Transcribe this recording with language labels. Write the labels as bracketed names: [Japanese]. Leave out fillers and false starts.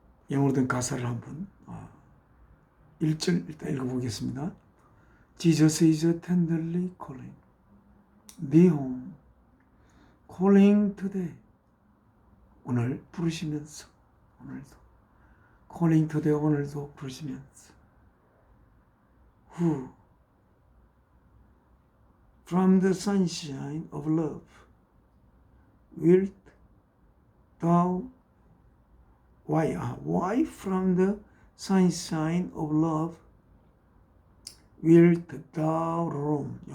[Korean] 영어로 된 가사를 한번 1절 일단 읽어보겠습니다. [English] Jesus is tenderly calling thee home, calling today. [Korean] 오늘 부르시면서, 오늘도 [English] calling today, [Korean] 오늘도 부르시면서. [English] Who from the sunshine of love wilt thou, why from the sunshine of love wilt thou roam.